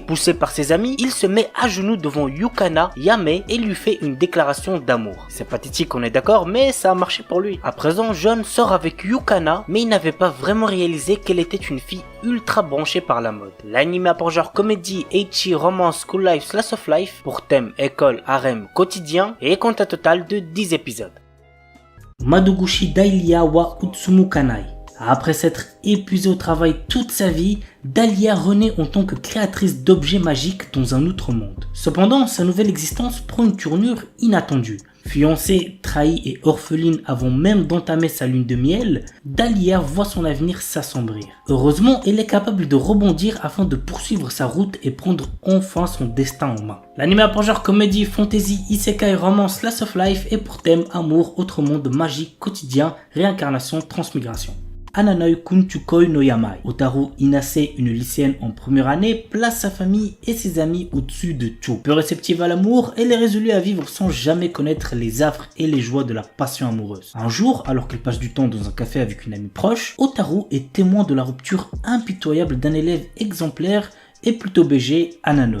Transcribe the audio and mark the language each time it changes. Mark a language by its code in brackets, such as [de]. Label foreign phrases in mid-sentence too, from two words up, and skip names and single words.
[fr] Poussé par ses amis, il se met à genoux devant Yukana Yame et lui fait une déclaration d'amour. C'est pathétique, on est d'accord, mais ça a marché pour lui. À présent, Jeune sort avec Yukana, mais il n'avait pas vraiment réalisé qu'elle était une fille ultra branchée par la mode. L'anime a pour genre comédie, ecchi, romance, [en] school life, slice of life, [fr] pour thème école, harem, quotidien et compte un total de 10 épisodes. Madoguchi Dahlia wa Utsumu Kanai. Après s'être épuisée au travail toute sa vie, Dahlia renaît en tant que créatrice d'objets magiques dans un autre monde. Cependant, sa nouvelle existence prend une tournure inattendue. Fiancée, trahie et orpheline avant même d'entamer sa lune de miel, Dahlia voit son avenir s'assombrir. Heureusement, elle est capable de rebondir afin de poursuivre sa route et prendre enfin son destin en main. L'anime a pour genre comédie, fantasy, isekai, romance, [en] slice of life [fr] et pour thème amour, autre monde, magie, quotidien, réincarnation, transmigration. Ananoi Kunchukoi no Yamai. Otaru Inase, une lycéenne en première année, place sa famille et ses amis au-dessus de tout. Peu réceptive à l'amour, elle est résolue à vivre sans jamais connaître les affres et les joies de la passion amoureuse. Un jour, alors qu'elle passe du temps dans un café avec une amie proche, Otaru est témoin de la rupture impitoyable d'un élève exemplaire et plutôt BG, Ananoi.